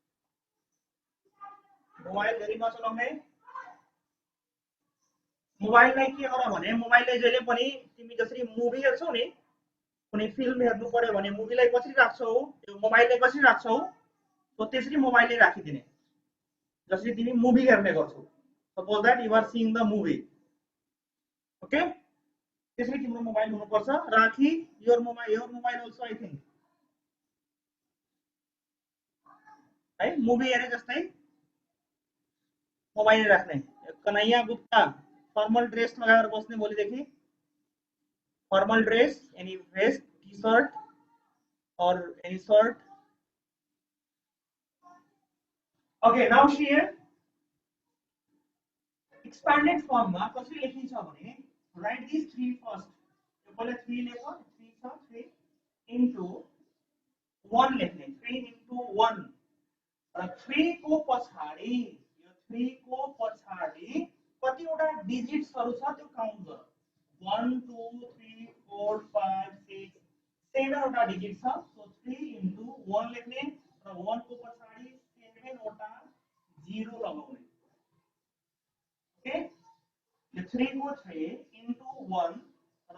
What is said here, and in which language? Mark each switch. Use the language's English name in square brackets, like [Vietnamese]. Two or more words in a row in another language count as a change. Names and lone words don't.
[Nepali] मोबाइल धेरै नचलाउने मोबाइललाई के गर भने मोबाइलले जहिले पनि तिमी जसरी मुभी हेर्छौ नि कुनै फिल्म हेर्नु पर्यो भने मुभीलाई कसरी राख्छौ त्यो मोबाइलले कसरी राख्छौ सो त्यसरी मोबाइलले राखिदिने जसरी तिमी मुभी हेर्ने गर्छौ [English] suppose that you are seeing the movie okay [Nepali] त्यसरी तिम्रो मोबाइल हुनुपर्छ राखी [English] your mobile also I think [Nepali] है मुभी हेरे जस्तै मोबाइल राख्ने कन्हैया गुप्ता [English] formal dress [Nepali] लगाएर बस्ने भोलिदेखि [English] formal dress any vest t shirt [Nepali] और [English] any shirt okay now here expanded form [Nepali] मा कसरी लेखिन्छ भने [English] write this 3 first [Nepali] यो पहिले 3 लेख 3 छ 3 इन्टु 1 लेख्ने 3 इन्टु 1 र 3 को पछाडी यो 3 को पछाडी कतिवटा डिजिट्सहरु छ त्यो काउन्ट गर 1 2 3 4 5 6 7 वटा डिजिट छ सो 3 इन्टु 1 लेख्ने र 1 को पछाडी 7 वटा 0 लगाउने ओके यो 3 को 3 इन्टु 1 र